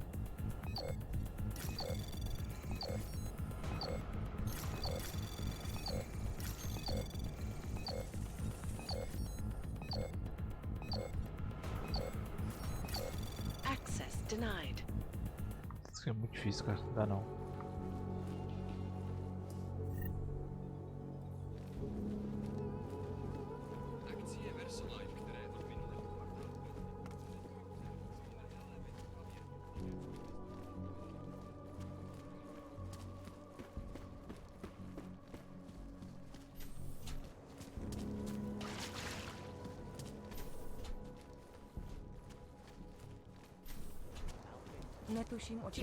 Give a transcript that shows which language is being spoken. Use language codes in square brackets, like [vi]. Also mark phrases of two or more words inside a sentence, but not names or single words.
[en] Access denied. [pt] Isso é muito difícil, cara. Não dá não. [cs] Akcie VersaLife, které od minulého kvartálu Netuším, o čem...